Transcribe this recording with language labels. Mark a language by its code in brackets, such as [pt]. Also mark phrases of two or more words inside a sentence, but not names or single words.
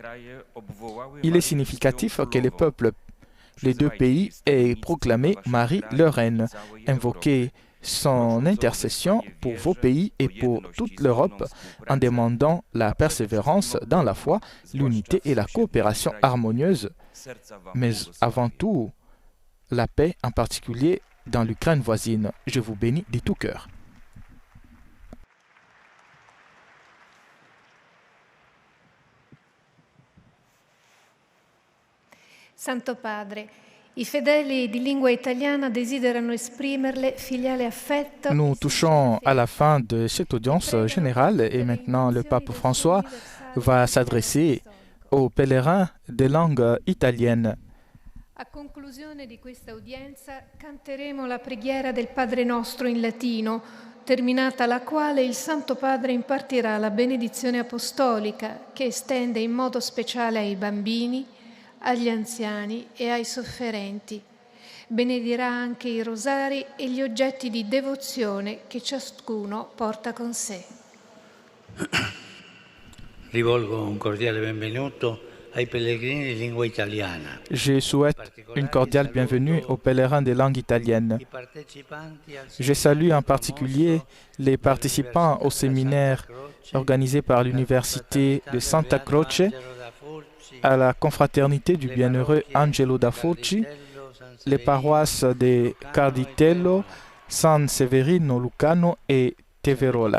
[fr] Il est significatif que les deux pays aient proclamé Marie leur reine, invoqué son intercession pour vos pays et pour toute l'Europe en demandant la persévérance dans la foi, l'unité et la coopération harmonieuse, mais avant tout la paix, en particulier dans l'Ukraine voisine. Je vous bénis de tout cœur. [it] Santo Padre, i fedeli di lingua italiana desiderano esprimerle filiale affetto. [fr] Nous touchons à la fin de cette audience générale et maintenant le pape François va s'adresser aux pèlerins des langues italiennes [it] A conclusione di questa udienza canteremo la preghiera del Padre Nostro in latino, terminata la quale il Santo Padre impartirà la benedizione apostolica che estende in modo speciale ai bambini, agli anziani e ai sofferenti. Benedirà anche i rosari e gli oggetti di devozione che ciascuno porta con sé. Rivolgo un cordiale benvenuto ai pellegrini di lingua italiana. [fr] Je souhaite une cordiale bienvenue aux pèlerins de langue italienne. Je salue en particulier les participants au séminaire organisé par l'Université de Santa Croce, à la confraternité du bienheureux Angelo da Fulci, les paroisses de Carditello, San Severino Lucano et Teverola.